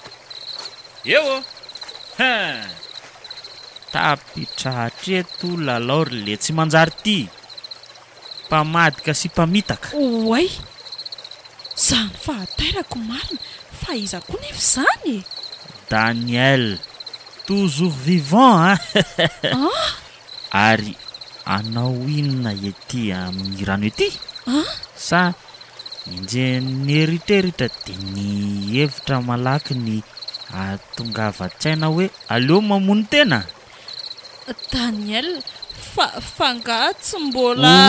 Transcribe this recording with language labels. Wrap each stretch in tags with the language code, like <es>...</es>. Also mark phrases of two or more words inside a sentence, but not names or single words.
<mg>tapitra hatreto lalaory le tsy manjary ty mpamadika sy mpamitaka oay zany fahatairako marina fa iza koa nefa izany Daniel</mg> <fr>toujours vivant</fr> <mg>ary anao inona ety amin'ny rano ety sa Inje neritreritra dia ny hevitra malaky ny atongavan-tsaina hoe aleo mamono tena. Daniel, fa tsy mbola...</mg>